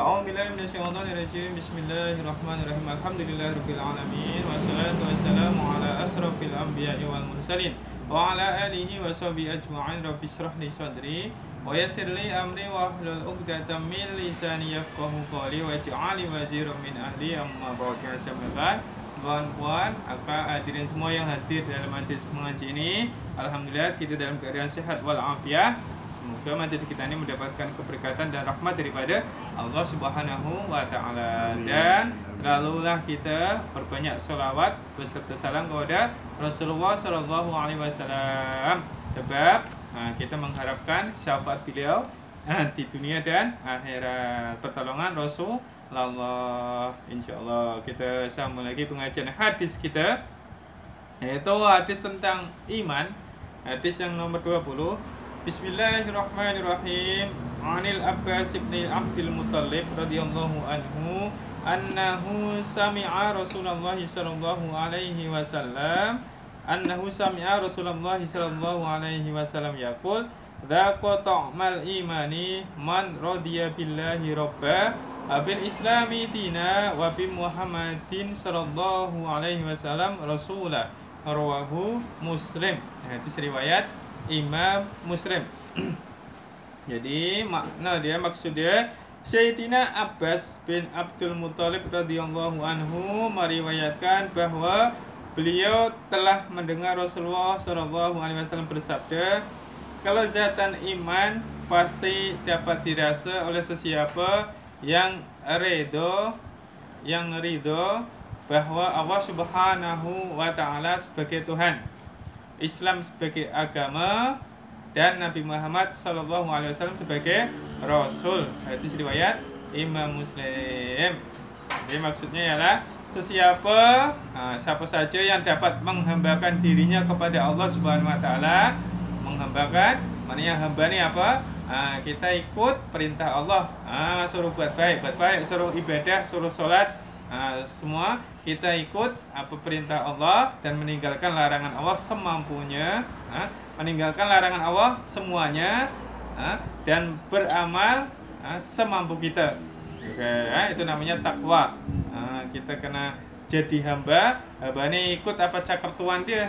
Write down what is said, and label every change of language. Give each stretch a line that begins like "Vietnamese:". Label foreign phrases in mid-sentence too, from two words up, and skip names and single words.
Arabic: أعوذ بالله من الشيطان الرجيم. بسم الله الرحمن الرحيم. الحمد لله رب العالمين. والصلاة والسلام على أشرف الأنبياء والمرسلين وعلى آله وصحبه أجمعين. رب اشرح لي صدري ويسر لي أمري واحلل عقدة من لساني يفقهوا قولي واجعل وزيرا من أهلي. أما بعد.
Malay: Puan-puan, akak, hadirin semua yang hadir dalam majlis mengaji ini, alhamdulillah kita dalam keadaan sehat walafiat. Semoga majlis kita ini mendapatkan keberkatan dan rahmat daripada
Arabic: الله سبحانه وتعالى.
Malay: Dan lalulah kita perbanyak selawat beserta salam kepada Rasulullah
Arabic: صلى الله عليه وسلم.
Malay: Sebab kita mengharapkan syafaat beliau di dunia dan akhirat, pertolongan Rasul Allah. InsyaAllah kita sambung lagi pengajian hadis kita, yaitu hadis tentang iman. Hadis yang nomor 20.
Arabic: بسم الله الرحمن الرحيم. عن العباس بن عبد المطلب رضي الله عنه أنه سمع رسول الله صلى الله عليه وسلم يقول ذاق طعم الإيمان من رضي بالله ربا وبالإسلام دينا وبمحمد صلى الله عليه وسلم رسولا. رواه مسلم.
Malay: Hadis riwayat Imam Muslim. Jadi maksud dia Sayyidina Abbas bin Abdul Muttalib
Arabic: رضي الله عنه
Malay: meriwayatkan bahwa beliau telah mendengar Rasulullah
Arabic: صلى الله عليه وسلم
Malay: bersabda, kelezatan iman pasti dapat dirasa oleh sesiapa yang ridho bahwa
Arabic: الله سبحانه وتعالى
Malay: sebagai Tuhan, Islam sebagai agama, dan Nabi Muhammad
Arabic: صلى الله عليه وسلم
Malay: sebagai rasul. Hadis riwayat Imam Muslim. Jadi maksudnya ialah siapa saja yang dapat menghambakan dirinya kepada
Arabic: الله سبحانه وتعالى.
Malay: Menghambakan maknanya hamba ni apa? Kita ikut perintah Allah, suruh buat baik, suruh ibadah, suruh solat, semua kita ikut apa perintah Allah dan meninggalkan larangan Allah semampunya, meninggalkan larangan Allah semuanya, dan beramal semampu kita. Itu namanya takwa. Kita kena jadi hamba ini ikut apa cakap Tuhan dia.